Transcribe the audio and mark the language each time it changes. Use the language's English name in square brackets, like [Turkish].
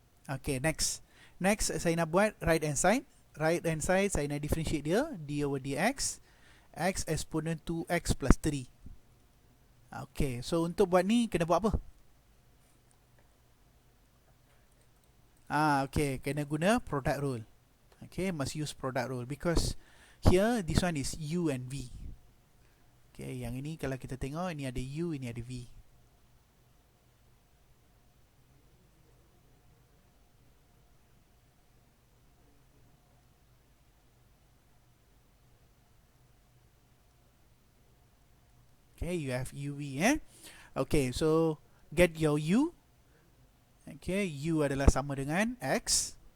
[Malay] Okay, next saya nak buat right hand side. Right hand side saya nak differentiate dia d over dx x exponent 2x plus 3. Okay, so untuk buat ni kena buat apa? Okay, kena guna product rule. [English] Okay, must use product rule because here this one is u and v. [Malay] Okay, yang ini kalau kita tengok ini ada u, ini ada v. [English] Okay, you have uv Okay, so get your u. [Malay] Okay, u adalah sama dengan x.